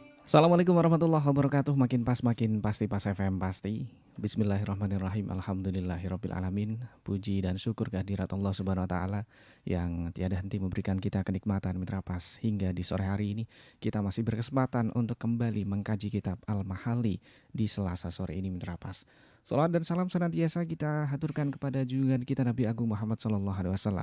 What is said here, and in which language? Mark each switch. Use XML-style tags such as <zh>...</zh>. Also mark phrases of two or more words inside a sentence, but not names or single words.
<ar>السلام عليكم ورحمة الله وبركاته.</ar> <id>Makin pas makin pasti pas FM pasti.</id> <ar>بسم الله الرحمن الرحيم. الحمد لله رب العالمين.</ar> <id>Puji dan syukur kehadirat Allah</id> <ar>سبحانه وتعالى</ar> <id>yang tiada henti memberikan kita kenikmatan Mitra Pas hingga di sore hari ini kita masih berkesempatan untuk kembali mengkaji kitab Al-Mahali di Selasa sore ini Mitra Pas. Salawat dan salam senantiasa kita haturkan kepada junjungan kita Nabi Agung Muhammad</id> <ar>صلى الله عليه وسلم.</ar>